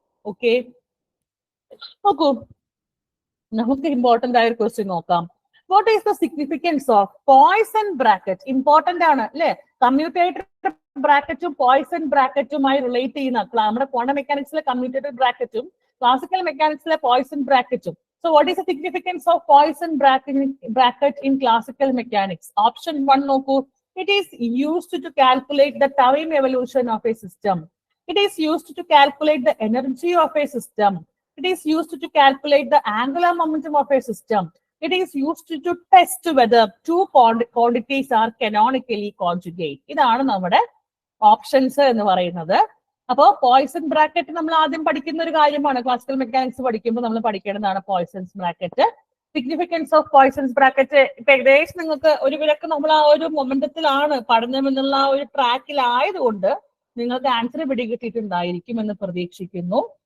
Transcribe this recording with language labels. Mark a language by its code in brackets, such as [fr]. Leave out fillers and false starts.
[ml] Okay, നോക്കൂ, നമുക്ക് important ആയ ഒരു ക്വസ്റ്റ്യൻ നോക്കാം. [en] What is the significance of Poisson bracket? [ml] Important ആണ് അല്ലെ? കമ്മ്യൂട്ടേറ്റർ ബ്രാക്കറ്റും പോയ്സൺ ബ്രാക്കറ്റുമായി റിലേറ്റ് ചെയ്യുന്ന നമ്മുടെ ക്വാണ്ടം മെക്കാനിക്സിലെ കമ്മ്യൂട്ടേറ്റർ ബ്രാക്കറ്റും ക്ലാസിക്കൽ മെക്കാനിക്സിലെ poison ബ്രാക്കറ്റും. [en] So what is the significance of Poisson bracket in classical mechanics? Option 1 നോക്കൂ. It is used to calculate the time evolution of a system. It is used to calculate the energy of a system. It is used to calculate the angular momentum of a system. It is used to test whether two quantities are canonically conjugate. [ml] ഇതാണ് നമ്മുടെ options എന്ന് പറയുന്നത്. അപ്പോൾ poison bracket നമ്മൾ ആദ്യം പഠിക്കുന്ന ഒരു കാര്യമാണ്. ക്ലാസിക്കൽ മെക്കാനിക്സ് പഠിക്കുമ്പോൾ നമ്മൾ പഠിക്കേണ്ടതാണ് poisons bracket. Significance of poisons bracket ഇപ്പൊ ഏകദേശം നിങ്ങൾക്ക് ഒരു വിലക്ക് നമ്മൾ ആ ഒരു മൊമെന്റത്തിലാണ് പഠനം എന്നുള്ള ആ ഒരു ട്രാക്കിലായതുകൊണ്ട് നിങ്ങൾക്ക് ആൻസർ പിടികിട്ടിയിട്ടുണ്ടായിരിക്കും എന്ന് പ്രതീക്ഷിക്കുന്നു.